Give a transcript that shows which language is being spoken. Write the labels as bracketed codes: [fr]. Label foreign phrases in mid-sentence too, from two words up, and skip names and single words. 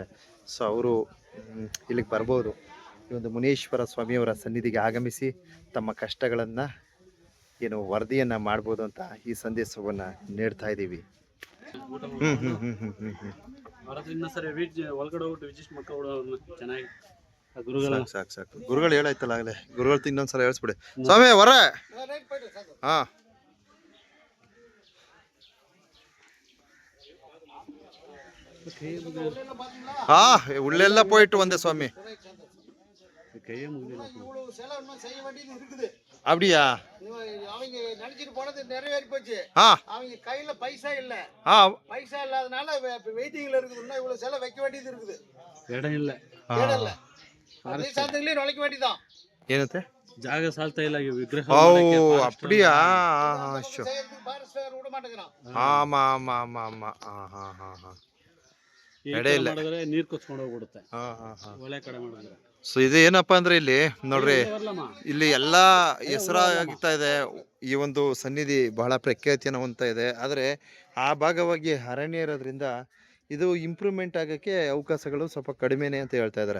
[kn] ಸೊ ಅವರು ಇಲ್ಲಿಗೆ ಬರ್ಬೋದು, ಈ ಒಂದು ಮುನೀಶ್ವರ ಸ್ವಾಮಿಯವರ ಸನ್ನಿಧಿಗೆ ಆಗಮಿಸಿ ತಮ್ಮ ಕಷ್ಟಗಳನ್ನು ವರದಿಯನ್ನು ಮಾಡ್ಬೋದು ಅಂತ ಈ ಸಂದೇಶವನ್ನು ನೀಡ್ತಾ ಇದ್ದೀವಿ. ಸಾಕು ಗುರುಗಳು ಹೇಳಾಯ್ತಲ್ಲ ಆಗಲೇ, ಗುರುಗಳು ಇನ್ನೊಂದ್ಸಲ ಹೇಳ್ಸ್ಬಿಡಿ ಸ್ವಾಮಿ ಹೊರ. [ta] உள்ளெல்ல போயிட்டு வந்தேன் சுவாமி. அப்படியா? அவங்க நினைச்சிட்டு போனது நிறைவேறி போச்சு. அவங்க கையில பைசா இல்ல, பைசா இல்லாதனால வெயிட்டிங்ல இருக்குதுன்னா இவ்வளவு செலவு வைக்க வேண்டியது இருக்குது. இடம் இல்ல, அதே சாந்தங்களே நுழைக்க வேண்டியதான். [kn] ಏನಂತೆ ಜಾಗ ಸಾಲ್ತಾ ಇಲ್ಲ ವಿಗ್ರಹ. [ta] அப்படியா? விட மாட்டேங்கிறான். ஆமா ஆமா ஆமா ஆமா. [kn] ಮಾಡಿದ್ರೆ ನೀರು ಕೊಚ್ಕೊಂಡು ಹೋಗ್ಬಿಡುತ್ತೆ, ಒಳ್ಳೆ ಕಡೆ ಮಾಡಿದ್ರೆ. ಸೊ ಇದು ಏನಪ್ಪಾ ಅಂದ್ರೆ ಇಲ್ಲಿ ನೋಡ್ರಿ, ಇಲ್ಲಿ ಎಲ್ಲಾ ಹೆಸರಾಗ್ತಾ ಇದೆ. ಈ ಒಂದು ಸನ್ನಿಧಿ ಬಹಳ ಪ್ರಖ್ಯಾತಿಯನ್ನು ಹೊಂದ್ತಾ ಇದೆ. ಆದರೆ ಆ ಭಾಗವಾಗಿ ಅರಣ್ಯ ಇರೋದ್ರಿಂದ ಇದು ಇಂಪ್ರೂವ್ಮೆಂಟ್ ಆಗೋಕ್ಕೆ ಅವಕಾಶಗಳು ಸ್ವಲ್ಪ ಕಡಿಮೆನೇ ಅಂತ ಹೇಳ್ತಾ ಇದ್ದಾರೆ.